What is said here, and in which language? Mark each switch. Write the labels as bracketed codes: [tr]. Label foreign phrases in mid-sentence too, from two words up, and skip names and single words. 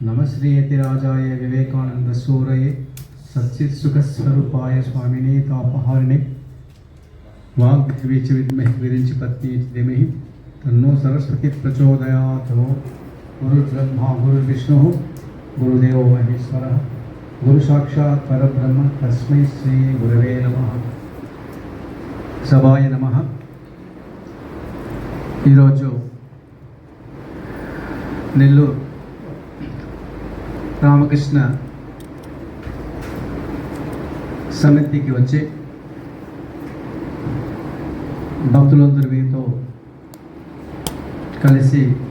[sa] नमः श्रीयतिराजाय विवेकानन्दसूरये सच्चित्सुखस्वरूपाय स्वामिने तापहारिणे वाग्देवी च विद्महे विरिञ्चिपत्नी च धीमहि तन्नो सरस्वती प्रचोदयात्। गुरुर्ब्रह्मा गुरुर्विष्णुः गुरुदेवो महेश्वरः गुरु साक्षात् परब्रह्म तस्मै श्री गुरवे नमः। సభాయ నమః। [te] ఈరోజు నెల్లూరు రామకృష్ణ సమితికి వచ్చి భక్తులందరితో కలిసి